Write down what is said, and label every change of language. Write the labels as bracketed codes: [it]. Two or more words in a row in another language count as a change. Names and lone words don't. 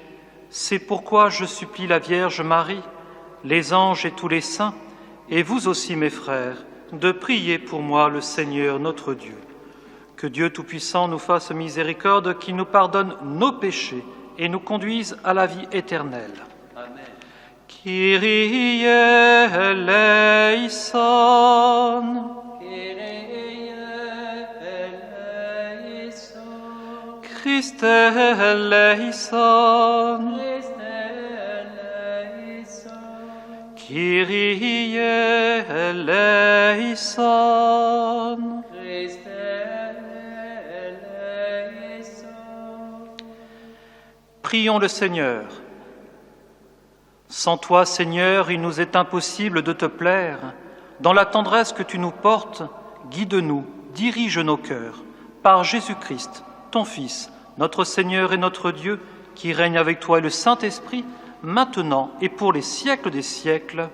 [fr] C'est pourquoi je supplie la Vierge Marie, les anges et tous les saints, et vous aussi, mes frères, de prier pour moi le Seigneur notre Dieu. Que Dieu Tout-Puissant nous fasse miséricorde, qu'il nous pardonne nos péchés et nous conduise à la vie éternelle. Amen. [el] Κύριε ἐλέησον. Κύριε ἐλέησον. Χριστὲ ἐλέησον. Χριστὲ ἐλέησον. Κύριε ἐλέησον. Χριστὲ ἐλέησον. [fr] Prions le Seigneur. Sans toi, Seigneur, il nous est impossible de te plaire. Dans la tendresse que tu nous portes, guide-nous, dirige nos cœurs. Par Jésus-Christ, ton Fils, notre Seigneur et notre Dieu, qui règne avec toi et le Saint-Esprit, maintenant et pour les siècles des siècles.